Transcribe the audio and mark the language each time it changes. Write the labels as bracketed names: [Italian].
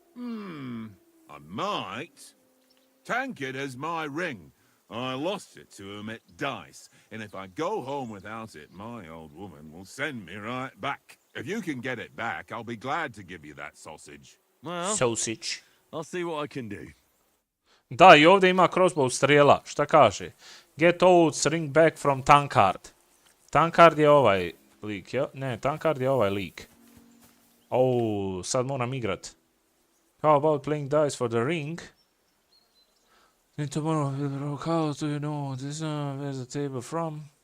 [English] I might. Tankard has my ring. I lost it to him at dice, and if I go home without it, my old woman will send me right back. If you can get it back, I'll be glad to give you that sausage. Well, Sausage. I'll see what I can do. [Bosnian] Da, i ovdje ima crossbow strijela. Šta kaže? [English] Get oats, ring back from Tankard. [Bosnian] Tankard je ovaj lik, ja? Ne, Tankard je ovaj lik. Sad moram igrat. [English] How about playing dice for the ring? Need to borrow how do you know this where's the table from?